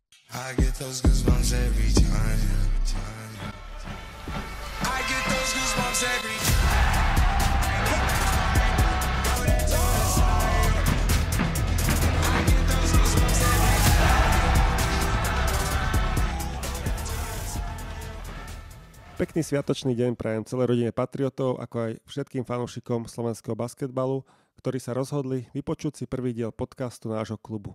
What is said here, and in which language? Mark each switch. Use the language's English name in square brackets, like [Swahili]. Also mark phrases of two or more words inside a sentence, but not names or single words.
[English] I get those goosebumps every time. I get those goosebumps every time. [Slovak] Pekný sviatočný deň prajem celej rodine patriotov, ako aj všetkým fanúšikom slovenského basketbalu, ktorí sa rozhodli vypočuť si prvý diel podcastu nášho klubu.